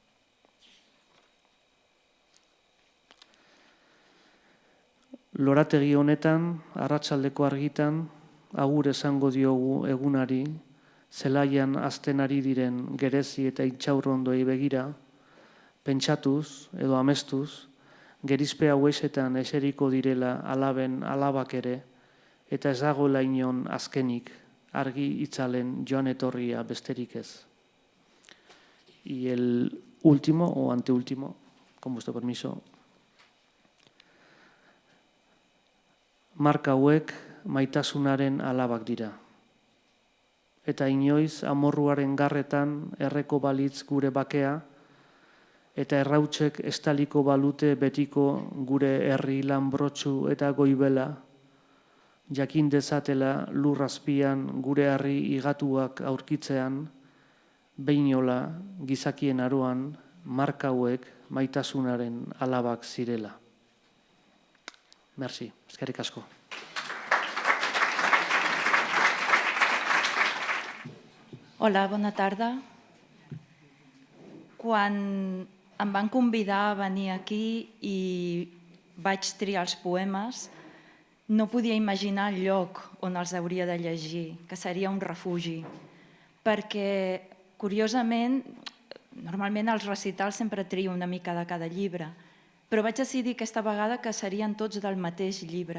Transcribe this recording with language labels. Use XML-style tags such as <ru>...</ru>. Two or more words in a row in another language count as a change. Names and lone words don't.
<eu>Lorategi honetan, arratsaldeko argitan, agur esango diogu egunari, zelaian azten ari diren gerezi eta intxaurrondoi begira, pentsatuz edo amestuz, gerizpe hauesetan eseriko direla alaben alabak ere, eta ez dagoela inon azkenik, argi itzalen joan etorria besterik ez.</eu> <es>Y el último o anteúltimo, con vuestro permiso.</es> <eu>Marka hauek maitasunaren alabak dira. Eta inoiz amorruaren garretan erreko balitz gure bakea, eta errautsek estaliko balute betiko gure herri lanbrotsu eta goibela, jakin dezatela lurrazpian gure herri igatuak aurkitzean, behinola gizakien aroan marka hauek maitasunaren alabak zirela. Merci, eskerrik asko.</eu> <ca>Hola, bona tarda. Quan em van convidar a venir aquí i vaig triar els poemes, no podia imaginar el lloc on els hauria de llegir, que seria un refugi, perquè, curiosament, normalment als recitals sempre trio una mica de cada llibre, però vaig decidir aquesta vegada que serien tots del mateix llibre.</ca>